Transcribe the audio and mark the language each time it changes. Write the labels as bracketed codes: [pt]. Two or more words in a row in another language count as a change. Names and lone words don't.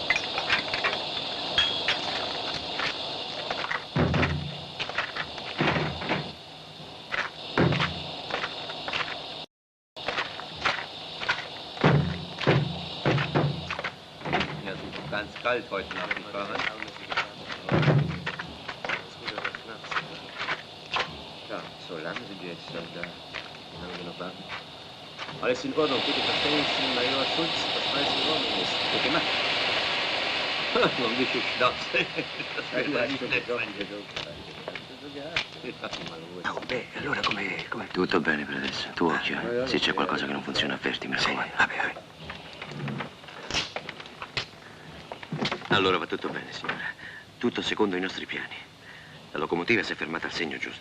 [de] Ja, ganz kalt heute Nacht, nicht wahr? Ja, so lange sind wir jetzt schon da. Wie lange wir noch warten? Alles in Ordnung, bitte verstehen Sie, Major Schulz, dass alles in Ordnung ist. Gut gemacht. [it] Non mi sciocchezze. [de] Das wäre nicht nett von [it] Oh, beh, allora come... Tutto bene per adesso. Tu occhio, eh. Se c'è qualcosa che non funziona, avverti, mi raccomando. Vabbè. Allora va tutto bene, signora. Tutto secondo i nostri piani. La locomotiva si è fermata al segno giusto.